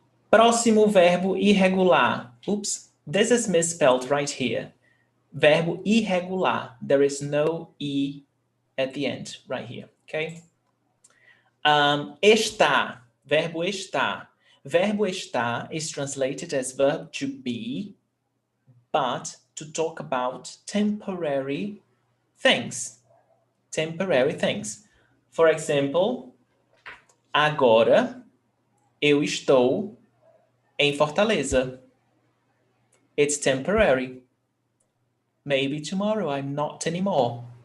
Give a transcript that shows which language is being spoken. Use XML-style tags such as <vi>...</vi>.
<pt>Próximo verbo irregular.</pt> <en>Oops, this is misspelled right here.</en> <pt>Verbo irregular.</pt> <en>There is no E at the end, right here, okay? Estar. Verbo estar. Verbo estar is translated as verb to be, but to talk about temporary things. Temporary things. For example,</en> <pt>agora eu estou em Fortaleza.</pt> <en>It's temporary. Maybe tomorrow I'm not anymore.</en>